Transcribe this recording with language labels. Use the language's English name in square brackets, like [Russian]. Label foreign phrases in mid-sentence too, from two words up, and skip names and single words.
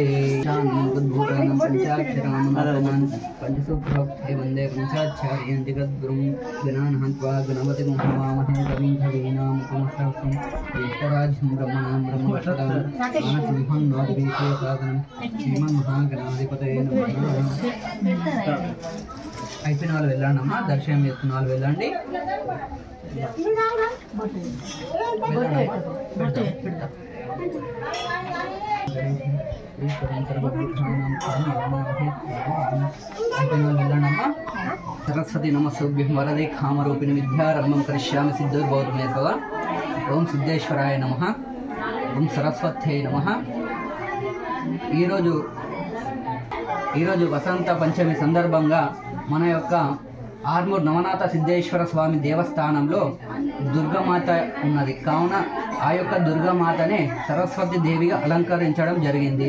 [Sanskrit] शान्तद्भूतानं पञ्चाक्षरान् पंचसूत्रोक्ते वन्दे पंचाचार्यं जगद्गुरुं गणान् हन्त्वा गणपतिं हवामहे कविं कवीनामुपमश्रवस्तुं ज्येष्ठराज्यं ब्रह्मणां ब्रह्मवक्षतां मानसिंहं नादिवीशेषादनं श्रीमन्महागणाधिपतये नमः। [Telugu] అయిపోయిన వాళ్ళు వెళ్ళండి అమ్మా, దర్శనం చేసుకున్న వాళ్ళు వెళ్ళండి. [Sanskrit] सरस्वती नमस्भ्यं वरदे कामरूपिणी विद्यारम्भं करिष्यामि सिद्धिर्भवतु मे सदा। ओम सिद्धेश्वराय नमः, ओम सरस्वत्यै नमः। [Telugu] ఈరోజు వసంత పంచమి సందర్భంగా మన యొక్క ఆర్మూర్ నవనాథ సిద్ధేశ్వర స్వామి దేవస్థానంలో దుర్గామాత ఉన్నది. కావున ఆ యొక్క దుర్గామాతనే సరస్వతి దేవిగా అలంకరించడం జరిగింది.